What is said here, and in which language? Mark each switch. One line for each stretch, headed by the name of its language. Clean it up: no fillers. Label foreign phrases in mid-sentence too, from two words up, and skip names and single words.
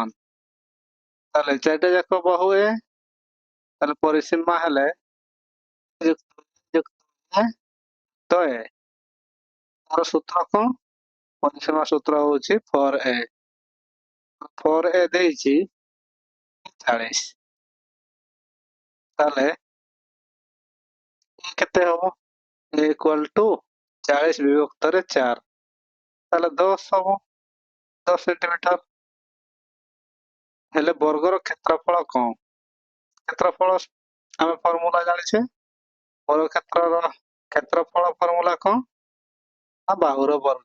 Odia: ତାହେଲେ ଚାରିଟା ଯାକ ବାହୁ ଏ, ତାହେଲେ ପରିସୀମା ହେଲେ ତ ଏ। ତାର ସୂତ୍ର କ'ଣ? ପରିସୀମା ସୂତ୍ର ହଉଛି 4a। 4a ଦେଇଛି 40। ତାହେଲେ କେତେ ହବ?
English: a equal to 40
Odia: ବିଭକ୍ତରେ 4, ତାହେଲେ 10 ହବ, 10 ସେଣ୍ଟିମିଟର। ହେଲେ ବର୍ଗର କ୍ଷେତ୍ରଫଳ କ'ଣ? କ୍ଷେତ୍ରଫଳ ଆମେ ଫର୍ମୁଲା ଜାଣିଛେ। ବର୍ଗ କ୍ଷେତ୍ରର କ୍ଷେତ୍ରଫଳ ଫର୍ମୁଲା କ'ଣ? ବାହୁର ବର୍ଗ।